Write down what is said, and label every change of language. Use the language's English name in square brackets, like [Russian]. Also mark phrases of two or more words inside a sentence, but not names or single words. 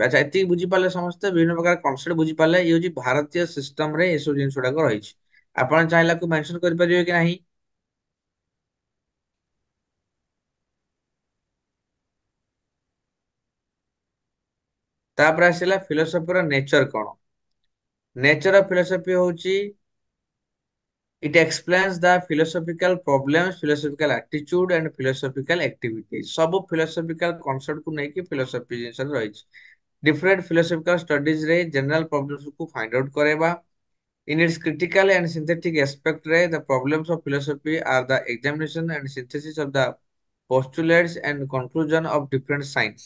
[Odia] ଆଚ୍ଛା ଏତିକି ବୁଝିପାରିଲେ ସମସ୍ତେ ବିଭିନ୍ନ ପ୍ରକାର କନସେପ୍ଟ ବୁଝିପାରିଲେ ଇଏ ହଉଛି ଭାରତୀୟ ସିଷ୍ଟମ ରେ ଏସବୁ ଜିନିଷ ଗୁଡାକ ରହିଛି। ଆପଣ ଚାହିଁଲେ ଆକୁ ମେନସନ କରିପାରିବେ କି ନାହିଁ। ତାପରେ ଆସିଲା ଫିଲୋସଫିର ନେଚର କଣ। [English] nature of philosophy ହଉଛି it explains the philosophical problems, philosophical attitude and philosophical activities। [Odia] ସବୁ [English] philosophical concept [Odia] କୁ ନେଇକି philosophy ଜିନିଷରେ ରହିଛି। [English] different philosophical studies ରେ general problems କୁ find out କରେଇବା। in its critical and synthetic aspect ରେ the problems of philosophy are the examination and synthesis of the postulates and conclusion of different science।